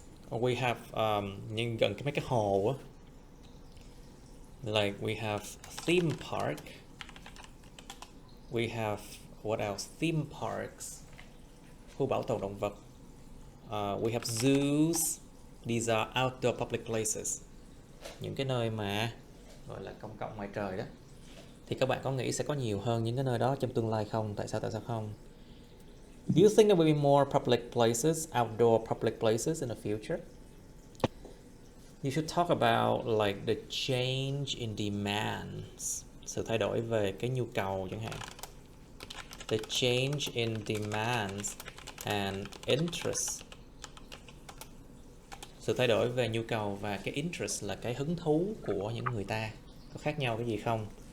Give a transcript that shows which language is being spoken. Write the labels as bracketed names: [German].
[English] Or we have [Vietnamese] nhưng gần mấy cái hồ á. [English] Like we have theme park. We have what else? Theme parks. [Vietnamese] Khu bảo tồn động vật. [English] We have zoos. These are outdoor public places. [Vietnamese] Những cái nơi mà gọi là công cộng ngoài trời đó. Thì các bạn có nghĩ sẽ có nhiều hơn những cái nơi đó trong tương lai không? Tại sao không? [English] Do you think there will be more public places, outdoor public places in the future? You should talk about like the change in demands. [Vietnamese] Sự thay đổi về cái nhu cầu chẳng hạn. [English] The change in demands and interest. [Vietnamese] Sự thay đổi về nhu cầu và cái interest là cái hứng thú của những người ta. Có khác nhau cái gì không?